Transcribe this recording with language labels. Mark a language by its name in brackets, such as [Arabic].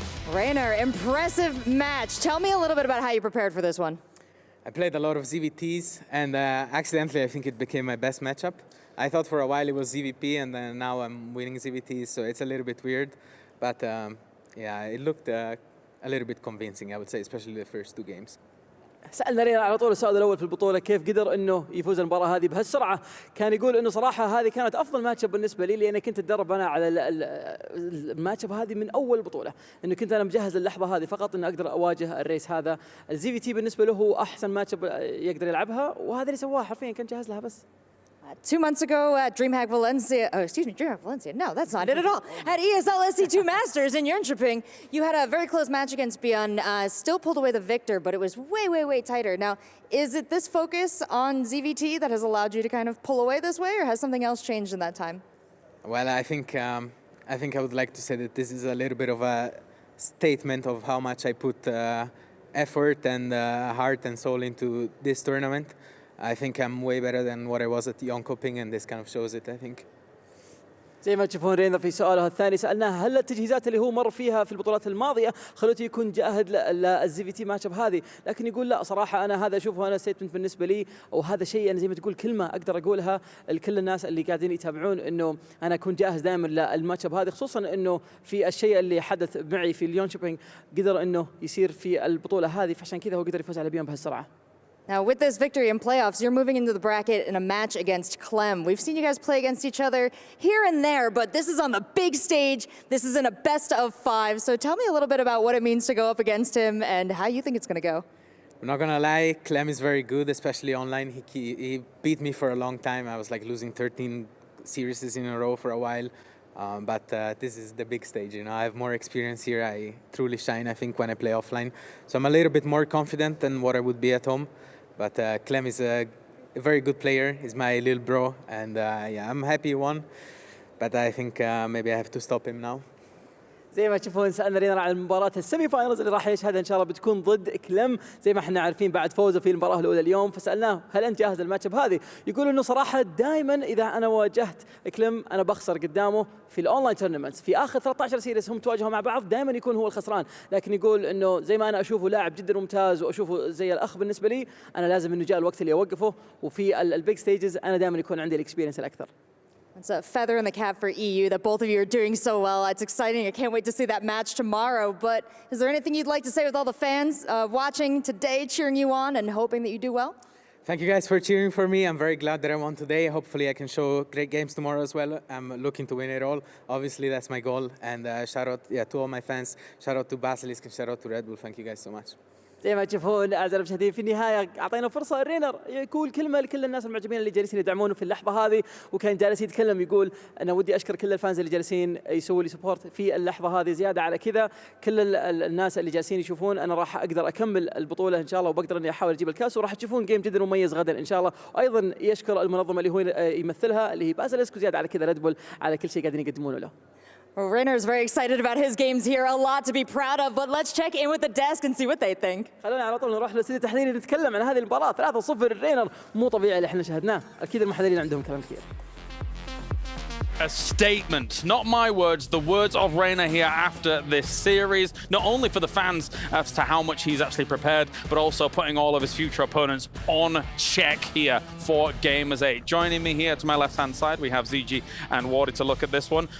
[English] Reynor, impressive match. Tell me a little bit about how you prepared for this one. I played a lot of ZVTs, and accidentally I think it became my best matchup. I thought for a while it was ZVP, and then now I'm winning ZVTs, so it's a little bit weird. But yeah, it looked a little bit convincing, I would say, especially the first 2 games. [Arabic] سألنا رينر على طول السؤال الأول في البطولة كيف قدر إنه يفوز المباراة هذه بهالسرعة. كان يقول إنه صراحة هذه كانت أفضل ماتشاب بالنسبة لي لأني كنت أتدرب أنا على الماتشاب هذه من أول بطولة. إنه كنت أنا مجهز للحظة هذه فقط إنه أقدر أواجه الريس هذا. الزي في تي بالنسبة له هو أحسن ماتشاب يقدر يلعبها وهذا اللي سواه حرفيا كان جاهز لها بس. [English] 2 months ago at DreamHack Valencia, DreamHack Valencia, no, that's not it at all. At ESL SC2 Masters in Jönköping, you had a very close match against ByuN, still pulled away the victor, but it was way, way, way tighter. Now, is it this focus on ZVT that has allowed you to kind of pull away this way, or has something else changed in that time? Well, I think I would like to say that this is a little bit of a statement of how much I put effort and heart and soul into this tournament. I think I'm way better than what I was at Jönköping, and this kind of shows it, I think. [Arabic] زي ما تشوفون رينر في سؤاله الثاني سالناه هل التجهيزات اللي هو مر فيها في البطولات الماضيه خلته يكون جاهد للزي في تي ماتش اب هذه، لكن يقول لا صراحه انا هذا اشوفه انا ستمنت بالنسبه لي، او هذا شيء انا زي ما تقول كلمه اقدر اقولها لكل الناس اللي قاعدين يتابعون انه انا اكون جاهز دائما للماتش اب هذه، خصوصا انه في الشيء اللي حدث معي في اليون شوبينج قدر انه يصير في البطوله هذه، فعشان كذا هو قدر يفوز على بيون بهالسرعه. [English] Now, with this victory in playoffs, you're moving into the bracket in a match against Clem. We've seen you guys play against each other here and there, but this is on the big stage. This is in a best of 5. So tell me a little bit about what it means to go up against him and how you think it's going to go. I'm not gonna lie, Clem is very good, especially online. He beat me for a long time. I was like losing 13 series in a row for a while. But this is the big stage, you know. I have more experience here. I truly shine, I think, when I play offline. So I'm a little bit more confident than what I would be at home. But Clem is a very good player. He's my little bro, and yeah, I'm happy he won. But I think maybe I have to stop him now. [Arabic] زي ما تشوفون سالنا رينر عن مباراه السيمي فاينلز اللي راح يشهدها ان شاء الله بتكون ضد كلم زي ما احنا عارفين بعد فوزه في المباراه الاولى اليوم، فسالناه هل انت جاهز للماتش هذه؟ يقول انه صراحه دائما اذا انا واجهت كلم انا بخسر قدامه في الاونلاين تورنمنتس، في اخر 13 سيريس هم تواجهوا مع بعض دائما يكون هو الخسران، لكن يقول انه زي ما انا اشوفه لاعب جدا ممتاز واشوفه زي الاخ بالنسبه لي، انا لازم انه جاء الوقت اللي اوقفه، وفي البيج ستيجز انا دائما يكون عندي الاكسبيرينس الاكثر. [English] It's a feather in the cap for EU that both of you are doing so well. It's exciting. I can't wait to see that match tomorrow. But is there anything you'd like to say with all the fans watching today, cheering you on and hoping that you do well? Thank you guys for cheering for me. I'm very glad that I won today. Hopefully I can show great games tomorrow as well. I'm looking to win it all. Obviously that's my goal. And shout out to all my fans. Shout out to Basilisk and shout out to Red Bull. Thank you guys so much. [Arabic] زي ما تشوفون اعزائي المشاهدين في النهايه اعطينا فرصه رينر يقول كلمه لكل الناس المعجبين اللي جالسين يدعمونه في اللحظه هذه، وكان جالس يتكلم يقول انا ودي اشكر كل الفانز اللي جالسين يسووا لي سبورت في اللحظه هذه، زياده على كذا كل الناس اللي جالسين يشوفون انا راح اقدر اكمل البطوله ان شاء الله، وبقدر اني احاول اجيب الكاس، وراح تشوفون جيم جدا مميز غدا ان شاء الله، وايضا يشكر المنظمه اللي هو يمثلها اللي هي بازلسك، وزياده على كذا ريد بول على كل شيء قاعدين يقدمونه له. [English] Well, Reynor is very excited about his games here. A lot to be proud of, but let's check in with the desk and see what they think. [Arabic] خلونا على طول نروح للاستوديو التحليلي نتكلم عن هذه المباراة 3-0 الرينر، مو طبيعي اللي احنا شاهدناه، أكيد المحللين عندهم كلام كثير. [English] A statement, not my words, the words of Reynor here after this series, not only for the fans as to how much he's actually prepared, but also putting all of his future opponents on check here for Gamers8. Joining me here to my left-hand side, we have ZG and Wardy to look at this one.